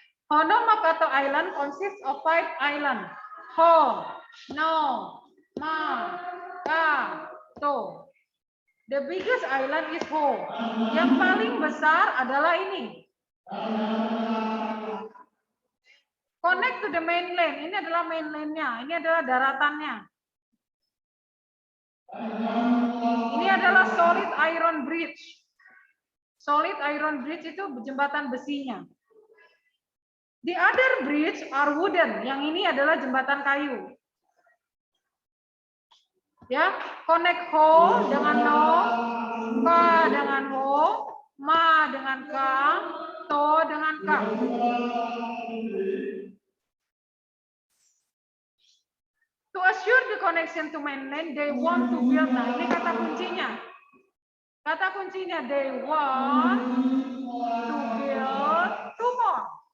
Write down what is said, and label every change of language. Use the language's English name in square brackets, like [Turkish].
[English] Hono Makato Island consists of 5 islands. Ho, No, Ma, Ka, To. The biggest island is Ho. [Indonesian] Yang paling besar adalah ini. [English] Connect to the mainland. [Indonesian] Ini adalah mainlandnya. Ini adalah daratannya. Ini adalah [English] solid iron bridge. [Indonesian] Solid iron bridge itu jembatan besinya. [English] The other bridge are wooden. [Indonesian] Yang ini adalah jembatan kayu. Ya, [English] connect [Indonesian] Ho dengan No, Ka dengan Ho, Ma dengan Ka, To dengan Ka. [English] To assure the connection to mainland, they want to build. [Indonesian] Nah, ini kata kuncinya. Kata kuncinya, [English] they want to build 2 more.